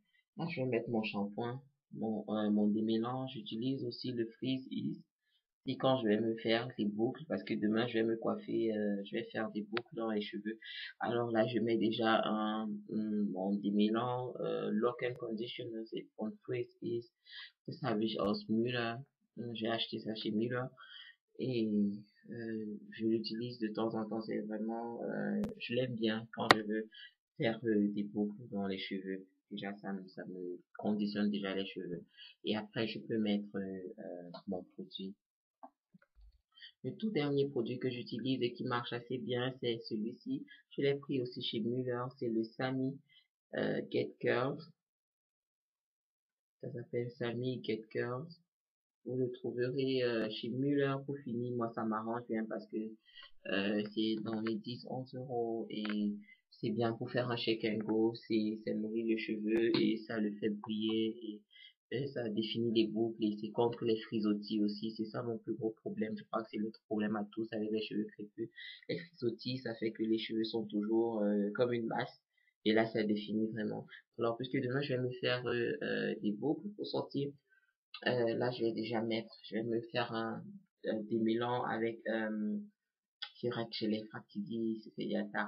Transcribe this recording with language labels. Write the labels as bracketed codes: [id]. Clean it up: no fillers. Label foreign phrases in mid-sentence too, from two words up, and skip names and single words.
[fr] Là, je vais mettre mon shampoing, mon démêlant. J'utilise aussi le Freeze Ease. Et quand je vais me faire les boucles, parce que demain je vais me coiffer, je vais faire des boucles dans les cheveux. Alors là, je mets déjà mon démêlant, Lock and Conditioner, c'est von Freeze Ease. [de] Das habe ich aus Müller. [fr] J'ai acheté ça chez Müller. Et je l'utilise de temps en temps, c'est vraiment, je l'aime bien quand je veux faire des boucles dans les cheveux. Déjà, ça me conditionne déjà les cheveux. Et après, je peux mettre mon produit. Le tout dernier produit que j'utilise et qui marche assez bien, c'est celui-ci. Je l'ai pris aussi chez Muller, c'est le Sami Get Curls. Ça s'appelle Sami Get Curls. Vous le trouverez chez Muller pour finir. Moi, ça m'arrange bien parce que c'est dans les 10-11 € et c'est bien pour faire un [en] shake and go. [fr] Ça nourrit le cheveu et ça le fait briller et ça définit les boucles et c'est contre les frisottis aussi. C'est ça mon plus gros problème. Je crois que c'est l'autre problème à tous avec les cheveux crépus. Les frisottis frisottis, ça fait que les cheveux sont toujours comme une masse. Et là, ça définit vraiment. Alors, puisque demain, je vais me faire des boucles pour sortir, là, je vais me faire un démêlant avec, c'est vrai que j'ai les frappes qui disent, c'est il y a tard.